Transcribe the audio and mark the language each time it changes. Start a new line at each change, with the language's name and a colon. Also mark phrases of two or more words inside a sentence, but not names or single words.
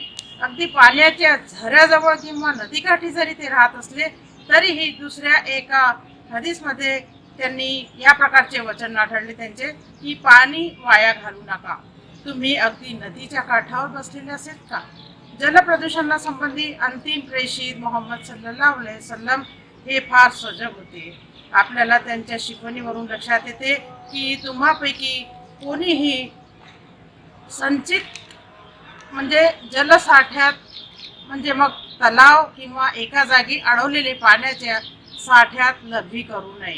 Marathi: अगदी पाण्याच्या झऱ्याजवळ किंवा नदीकाठी जरी ते राहत असले तरीही दुसऱ्या एका हदीसमध्ये त्यांनी या प्रकारचे वचन आढळले त्यांचे की पाणी वाया घालू नका. तुम्ही अगदी नदीच्या काठावर बसलेले असेल का? जलप्रदूषणा संबंधी अंतिम प्रेषित मोहम्मद
Arabic: صلى الله عليه وسلم
Marathi: हे फार सजग होते. आपल्याला त्यांच्या शिकवणीवरून लक्षात येते की तुम्हापैकी कोणीही संचित म्हणजे जलसाठ्यात म्हणजे मग तलाव किंवा एका जागी अडवलेले पाण्याच्या साठ्यात लघवी करू नये.